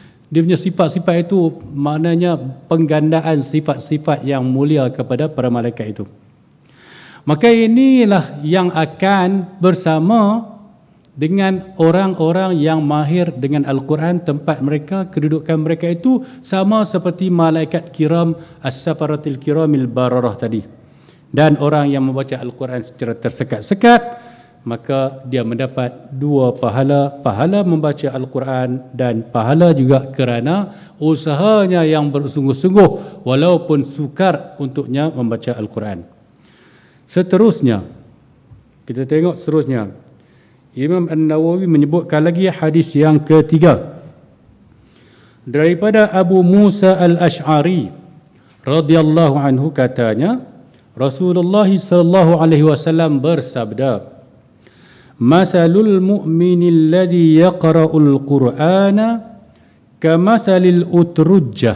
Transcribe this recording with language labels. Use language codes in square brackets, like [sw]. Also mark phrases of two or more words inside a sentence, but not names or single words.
[ms] Dia punya sifat-sifat itu maknanya penggandaan sifat-sifat yang mulia kepada para malaikat itu. Maka inilah yang akan bersama dengan orang-orang yang mahir dengan Al-Quran, tempat mereka, kedudukan mereka itu sama seperti malaikat [ar] kiram as-safaratil kiramil bararah [ms] tadi. Dan orang yang membaca Al-Quran secara tersekat-sekat, maka dia mendapat dua pahala, pahala membaca Al-Quran dan pahala juga kerana usahanya yang bersungguh-sungguh walaupun sukar untuknya membaca Al-Quran. Seterusnya, kita tengok seterusnya. Imam An-Nawawi menyebutkan lagi hadis yang ketiga. Daripada Abu Musa Al-Ash'ari [ar] radhiyallahu anhu [ms] katanya, Rasulullah [ar] sallallahu alaihi wasallam [ms] bersabda, [ar] "Masalul mu'minil ladzi yaqra'ul Qur'ana kamasalil utrujjah.